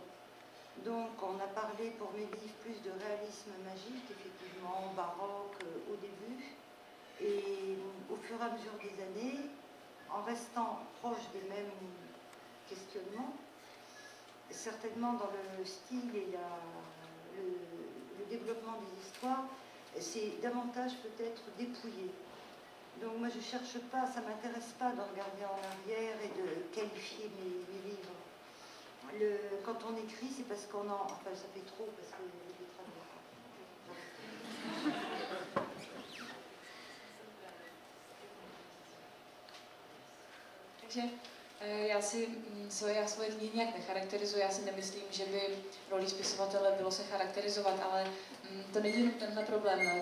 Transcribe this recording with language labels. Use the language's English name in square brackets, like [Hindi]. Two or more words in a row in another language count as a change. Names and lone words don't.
[French] Donc on a parlé pour mes livres plus de réalisme magique, effectivement, baroque au début, et au fur et à mesure des années, en restant proche des mêmes questionnement, certainement dans le style et le développement des histoires, c'est davantage peut-être dépouillé. Donc moi je ne cherche pas, ça ne m'intéresse pas de regarder en arrière et de qualifier mes livres. Quand on écrit, c'est parce qu'on en... Enfin ça fait trop parce que les [Czech] Takže já svoje dny nějak necharakterizuji, já si nemyslím, že by rolí spisovatele bylo se charakterizovat, ale to není jenom tenhle problém, no.